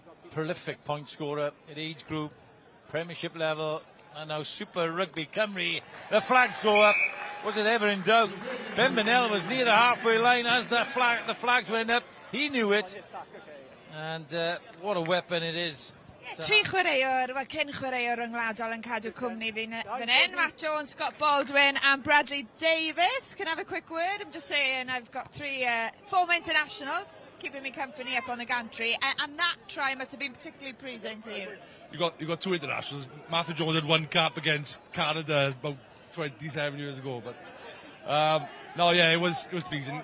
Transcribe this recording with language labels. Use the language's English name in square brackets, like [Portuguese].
[English] Prolific point scorer at age group, Premiership level, and now Super Rygbi Cymru. The flags go up. Was it ever in doubt? Ben Bennell was near the halfway line as the flags went up. He knew it. And what a weapon it is. [Welsh] Tri chwaraewr, wel cyn chwaraewr ryngwladol yn cadw cwmni fan hyn. [English] Matt Jones, Scott Baldwin and Bradley Davis. Can I have a quick word? I'm just saying I've got three former internationals keeping me company up on the gantry, and that try must have been particularly pleasing for you. You got two internationals. Matthew Jones had one cap against Canada about 27 years ago, but no, yeah, it was pleasing.